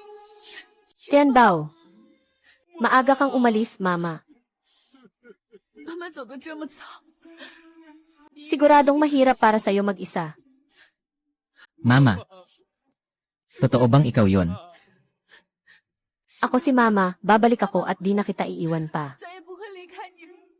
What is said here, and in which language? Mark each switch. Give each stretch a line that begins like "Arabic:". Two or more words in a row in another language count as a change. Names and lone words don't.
Filipino: Tianbao, maaga kang umalis, Mama.
Chinese: 们走得这么早，
Filipino: Siguradong mahirap para sa'yo mag-isa. Mama. Totoo bang ikaw yon? Ako si Mama, babalik ako at di na kita iiwan pa.
Chinese: 再也不会离开你。